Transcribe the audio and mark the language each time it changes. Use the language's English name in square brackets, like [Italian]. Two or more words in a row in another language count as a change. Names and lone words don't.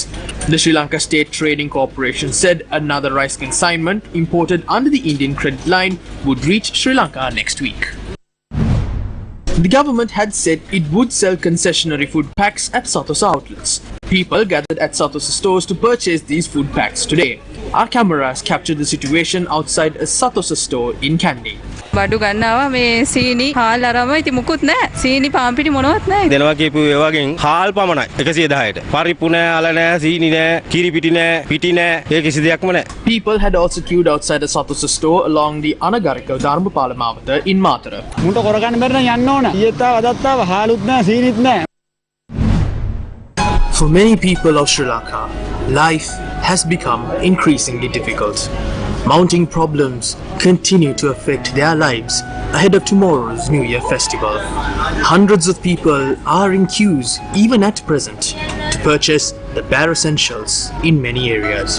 [English] The Sri Lanka State Trading Corporation said another rice consignment imported under the Indian credit line would reach Sri Lanka next week. The government had said it would sell concessionary food packs at Satosa outlets. People gathered at Satosa stores to purchase these food packs today. Our cameras captured the situation outside a Satosa store in Kandy. [Sinhala] බඩු ගන්නවා මේ සීනි හාල් අරම ඉතින් මුකුත් නැහැ සීනි පාම්පිටි මොනවත් නැහැ දෙනවා කියපු ඒ වගේ හාල් පමණයි 110ට පරිප්පු නැහැ අල නැහැ සීනි නැහැ කිරි පිටි නැහැ පිටි නැහැ ඒ කිසි දෙයක්ම නැහැ. [English] People had also queued outside a Satosa store along the Anagarika Dharmapala Mawatha in Matara. [Sinhala] මුන්ට කරගන්න බැරි නම් යන්න ඕන ඊයේතාව අදත්තාව හාලුත් නැහැ සීනිත් නැහැ. [English] For many people of Sri Lanka, life has become increasingly difficult. Mounting problems continue to affect their lives ahead of tomorrow's New Year festival. Hundreds of people are in queues even at present to purchase the bare essentials in many areas.